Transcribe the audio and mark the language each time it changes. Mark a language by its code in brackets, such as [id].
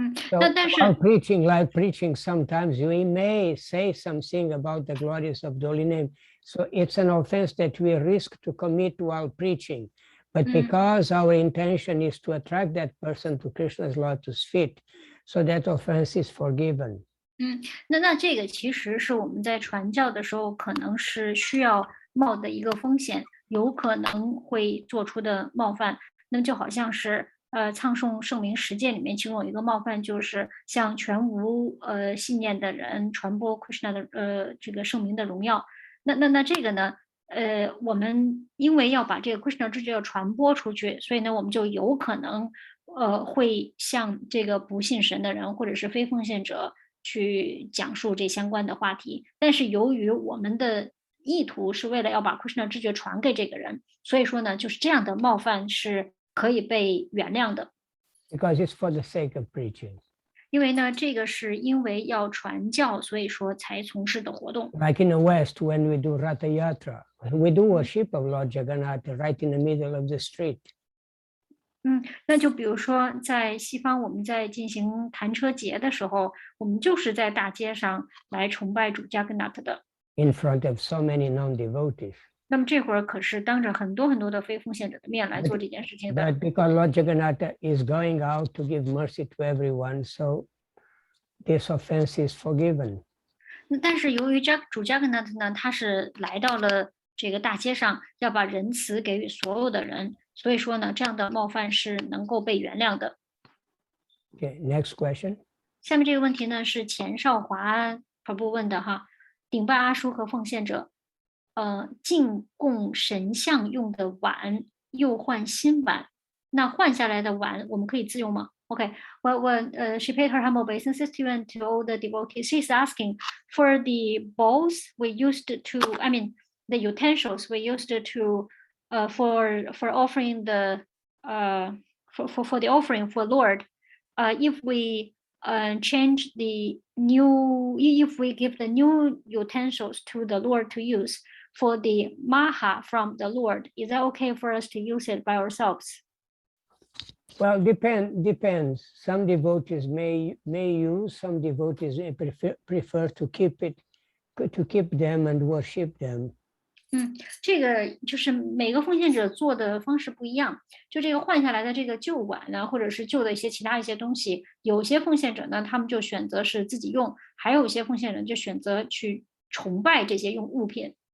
[en] So while preaching, sometimes we may say something about the glories of the holy name. So it's an offense that we risk to commit while preaching. But because our intention is to attract that person to Krishna's lotus feet, so that offense is forgiven. [zh] 那这个其实是我们在传教的时候可能是需要冒的一个风险，有可能会做出的冒犯。那么就好像是唱诵圣名10戒里面其中有一个冒犯，就是向全无信念的人传播 Krishna 的这个圣名的荣耀。那这个呢？我们因为要把这个 Krishna 知觉传播出去，所以呢，我们就有可能会向这个不信神的人或者是非奉献者去讲述这相关的话题。但是由于我们的意图是为了要把 Krishna 知觉传给这个人，所以说呢，就是这样的冒犯是可以被原谅的。 [en] Because it's for the sake of preaching. [zh] 因为呢，这个是因为要传教，所以说才从事的活动。 [en] Like in the West, when we do Ratha Yatra, we do worship of Lord Jagannath right in the middle of the street. [zh] 那就比如说在西方，我们在进行弹车节的时候，我们就是在大街上来崇拜主加格纳特的。 [en] in front of so many non-devotees. [zh] 那么这会儿可是当着很多很多的非奉献者的面来做这件事情的。 [en] But because Lord Jagannath is going out to give mercy to everyone, so this offense is forgiven. [zh] 但是由于主加格纳特呢，他是来到了这个大街上，要把仁慈给予所有的人，所以说呢，这样的冒犯是能够被原谅的。 [en] Okay, next question. [zh] 下面这个问题呢是钱少华Prabhu问的哈，顶拜阿叔和奉献者，进供神像用的碗又换新碗，那换下来的碗我们可以自用吗？ [en] Okay, well, she paid her humble obeisances to you and to all the devotees. She's asking for the bowls we used to, I mean, the utensils we used to, for offering the, for the offering for Lord. If we change the new, if we give the new utensils to the Lord to use for the maha from the Lord, is that okay for us to use it by ourselves? Well, depends. Some devotees may use, some devotees prefer to keep them and worship them. [zh] 这个就是每个奉献者做的方式不一样。就这个换下来的这个旧碗呢，或者是旧的一些其他一些东西，有些奉献者呢，他们就选择是自己用，还有一些奉献人就选择去崇拜这些用物品。